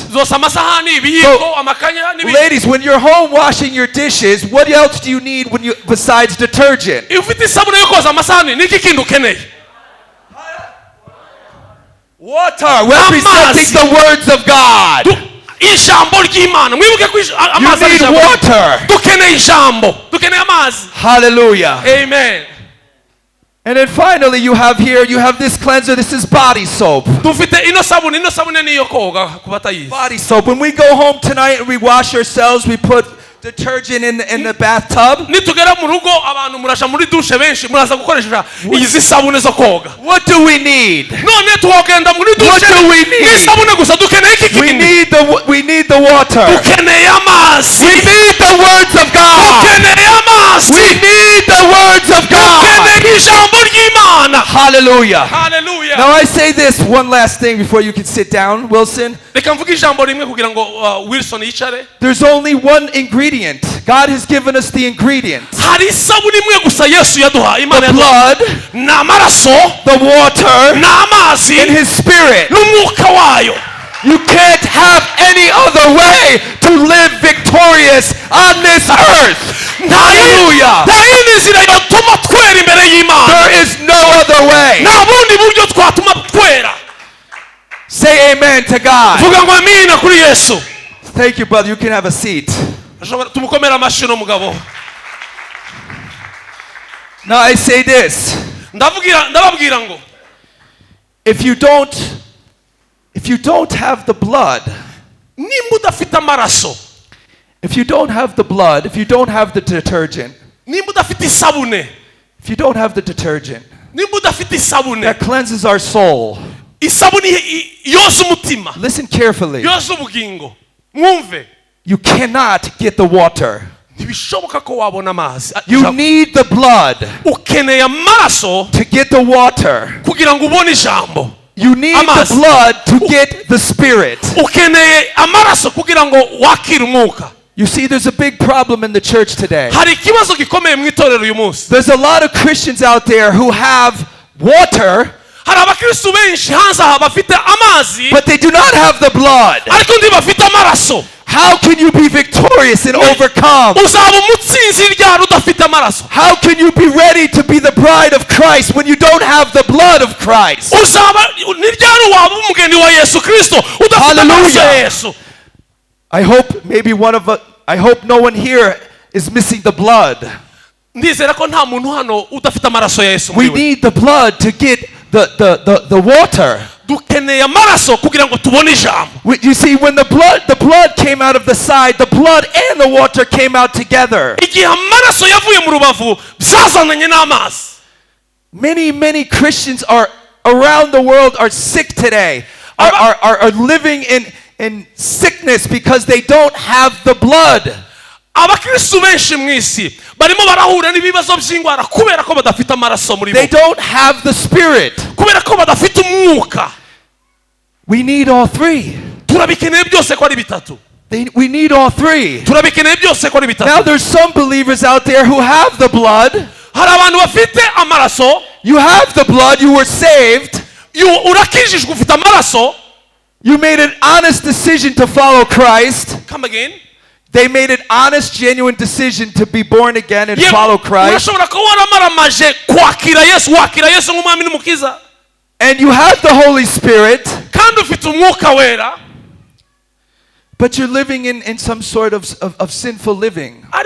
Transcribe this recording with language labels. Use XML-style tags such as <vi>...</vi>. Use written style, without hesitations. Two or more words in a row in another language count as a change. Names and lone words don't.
<en>So, ladies, when you're home washing your dishes, what else do you need besides detergent? Water, representing the words of God.</en> <rw>ijambo ry'imana. Mwibuke ko amazi ari</rw> <en>need</en> <rw>ijambo.</rw> <en>water.</en> <rw>Dukeneye ijambo, dukeneye amazi.</rw> <en>Hallelujah. Amen. And then finally you have this cleanser. This is body soap.</en> <rw>Dufite ino sabune niyo koga kubatayizi.</rw> <en>Body soap. When we go home tonight and we wash ourselves, we put detergent in the bathtub.</en> <rw>Nitugera mu rugo abantu murasha muri douche benshi muraza gukoresha izi sabune zo koga.</rw> <en>What do we need?</en> <rw>None twogenda muri douche.</rw> <en>What do we need?</en> <rw>Ni sabune gusa dukeneye iki kintu.</rw> <en>We need the water.</en> <rw>Dukeneye amazi.</rw> <en>We need the words of God.</en> <rw>Dukeneye amazi.</rw> <en>We need the words of God.</en> <rw>Dukeneye ijambo ry'Imana.</rw> <en>Hallelujah. Hallelujah. Now I say this one last thing before you can sit down, Wilson.</en> <rw>Reka mvuge ijambo rimwe kugira ngo Wilson yicare.</rw> <en>There's only one ingredient. God has given us the ingredients.</en> <rw>Hari sabuni imwe gusa Yesu yaduha. Imana</rw> <en>The blood,</en> <rw>n'amaraso,</rw> <en>the water,</en> <rw>n'amazi,</rw> <en>and His Spirit.</en> <rw>n'umwuka wayo.</rw> <en>You can't have any other way to live victorious on this earth. Hallelujah.</en> <rw>Nta yindi nzira yotuma twera imbere y'Imana.</rw> <en>There is no other way.</en> <rw>Nta bundi buryo twatuma twera.</rw> <en>Say amen to God.</en> <rw>Vuga ngo amina kuri Yesu.</rw> <en>Thank you, brother. You can have a seat.</en> <rw>Tumukomera amashyi n'umugabo.</rw> <en>Now I say this.</en> <rw>Ndababwira ngo</rw> <en>If you don't have the blood,</en> <rw>nimba udafite amaraso,</rw> <en>if you don't have the blood, if you don't have the detergent,</en> <rw>nimba udafite isabune,</rw> <en>if you don't have the detergent</en> <rw>nimba udafite isabune,</rw> <en>that cleanses our soul,</en> <rw>isabune yoza umutima,</rw> <en>listen carefully.</en> <rw>yoza ubugingo, mwumve,</rw> <en>You cannot get the water.</en> <rw>ntibishoboka ko wabona amazi.</rw> <en>You need the blood</en> <rw>Ukeneye amaraso</rw> <en>to get the water.</en> <rw>kugira ngo ubone ijambo.</rw> <en>You need the blood to get the Spirit.</en> <rw>Ukeneye amaraso kugira ngo wakire umwuka.</rw> <en>You see, there's a big problem in the church today.</en> <rw>Hari ikibazo gikomeye mu itorero uyu munsi.</rw> <en>There's a lot of Christians out there who have water,</en> <rw>Hari abakristo benshi hanze aha bafite amazi</rw> <en>but they do not have the blood.</en> <rw>ariko ndi bafite amaraso.</rw> <en>How can you be victorious and overcome?</en> <rw>Uzaba umutsinzi ryari udafite amaraso?</rw> <en>How can you be ready to be the bride of Christ when you don't have the blood of Christ?</en> <rw>Uzaba ni ryari waba umugeni wa Yesu Kristo udafite amaraso ya Yesu?</rw> <en>I hope no one here is missing the blood.</en> <rw>Ndizera ko nta muntu hano udafite amaraso ya Yesu.</rw> <en>We need the blood to get the water.</en> <rw>Dukeneye amaraso kugira ngo tubone ijambo.</rw> <en>You see, when the blood came out of the side, the blood and the water came out together.</en> <rw>Igihe amaraso yavuye mu rubavu byazananye n'amazi.</rw> <en>Many Christians are around the world are sick today, are living in sickness because they don't have the blood.</en> <rw>Abakristo benshi mu isi barimo barahura n'ibibazo by'ingwara kubera ko badafite amaraso muri bo.</rw> <en>They don't have the Spirit.</en> <rw>Kubera ko badafite umwuka.</rw> <en>We need all three.</en> <rw>Turabikeneye byose ko ari bitatu.</rw> <en>We need all three.</en> <rw>Turabikeneye byose ko ari bitatu.</rw> <en>Now there's some believers out there who have the blood.</en> <rw>Hari abantu bafite amaraso.</rw> <en>You have the blood, you were saved.</en> <rw>Urakijijwe ufite amaraso.</rw> <en>You made an honest decision to follow Christ. Come again. They made an honest, genuine decision to be born again and follow Christ. And you have the Holy Spirit. But you're living in some sort of sinful living.</en>